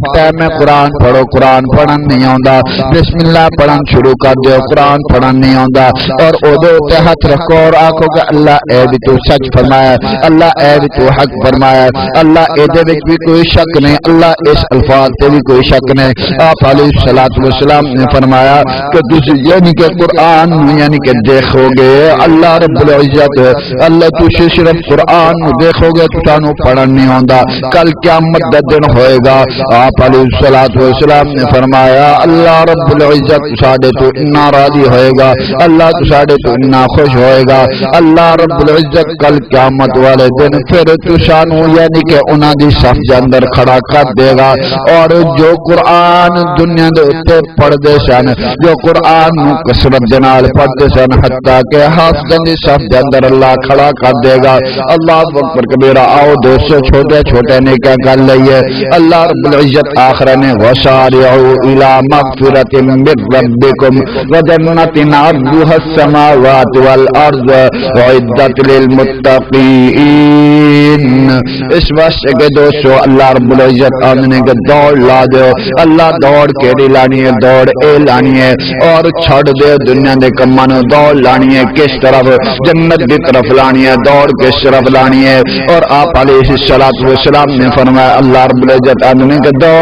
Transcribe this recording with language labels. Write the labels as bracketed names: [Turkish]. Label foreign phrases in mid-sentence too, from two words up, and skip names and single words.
[Punjabi] ٹائم میں قرآن پڑھو قرآن پڑھن نہیں آتا بسم اللہ پڑھن شروع کر دو قرآن پڑھن نہیں آتا اور ادو تے ہاتھ رکھو اور آکھو کہ اللہ اے بھی تو سچ فرمایا اللہ اے بھی تو حق فرمایا اللہ اے دے وچ بھی کوئی شک نہیں اللہ اس الفاظ تے بھی کوئی شک نہیں آپ [Arabic] علیہ الصلوۃ والسلام [Punjabi] نے فرمایا کہ تسی یعنی کہ قرآن یعنی کہ دیکھو گے اللہ رب العزت اللہ تو صرف قرآن دیکھو گے تو تانوں پڑھن نہیں آندا کل قیامت دا دن ہوئے گا آپ [Arabic] علیہ الصلوۃ والسلام [Punjabi] نے فرمایا اللہ رب العزت ساڈے تو اتنا راضی ہوئے گا اللہ تو ساڈے تو اتنا خوش ہوئے گا اللہ رب العزت کل قیامت والے دن پھر تو سانوں یعنی کہ انہاں دی صف دے اندر کھڑا کر دے گا اور جو قرآن دنیا دے اوتے پڑھدے سن جو قرآن نو کثرت دے نال پڑھدے سن حتیٰ کہ حافظاں دی صف دے اندر اللہ کھڑا کر دے گا [Arabic] اللہ اکبر کبیرہ [Punjabi] آؤ دوستو چھوٹے چھوٹے نیکیاں کر لئیے اللہ رب العزت آخر نے [Arabic] وَسَارِعُوا إِلَى مَغْفِرَةٍ مِّن رَّبِّكُمْ وَجَنَّةٍ عَرْضُهَا السَّمَاوَاتُ وَالْأَرْضُ أُعِدَّتْ [Punjabi] لِلْمُتَّقِينَ اس واسطے کہ دوستو اللہ رب العزت آمنے کے دوڑ لا دو اللہ دوڑ کیڑی لانی ہے دوڑ اے لانی ہے اور چھڑ دے دنیا دے کمانو دوڑ لانی ہے کس طرف جنت دی طرف لانی ہے دوڑ کس طرف لانی ہے اور آپ [Arabic] علیہ الصلوۃ والسلام [Punjabi] نے فرمایا اللہ رب العزت آدمی کے دوڑ